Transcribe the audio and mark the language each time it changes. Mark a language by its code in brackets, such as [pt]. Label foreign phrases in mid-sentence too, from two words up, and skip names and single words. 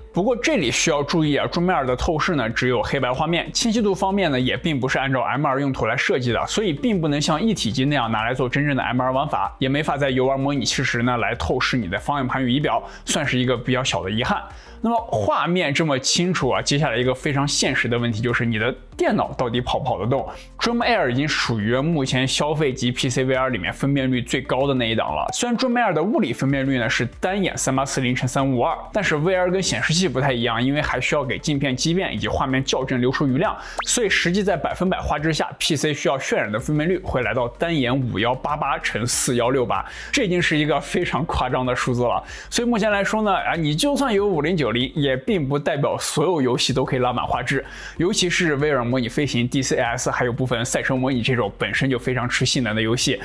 [zh] 不過這裡需要注意Dream Air 的透視呢只有黑白畫面，清晰度方面呢也並不是按照 M2 用途來設計的，所以並不能像一體機那樣拿來做真正的 M2 玩法，也沒法在遊玩模擬器時呢來透視你的方向盤與儀表，算是一個比較小的遺憾。那麼畫面這麼清楚接下來一個非常現實的問題就是你的電腦到底跑不跑得動。 Dream Air 已經屬於目前消費級 [en] PC VR [zh] 裡面分辨率最高的那一檔了。雖然 Dream Air 的物理分辨率呢是單眼 3840×3552， 但是 VR 跟顯示器不太一樣，因為還需要給鏡片畸變以及畫面校正留出餘量，所以實際在100%畫質下 PC 需要渲染的分辨率會來到單眼5188×4168，這已經是一個非常誇張的數字了。所以目前來說呢你就算有5090也並不代表所有遊戲都可以拉滿畫質，尤其是威爾模擬飛行 DCS 還有部分賽車模擬這種本身就非常吃性能的遊戲。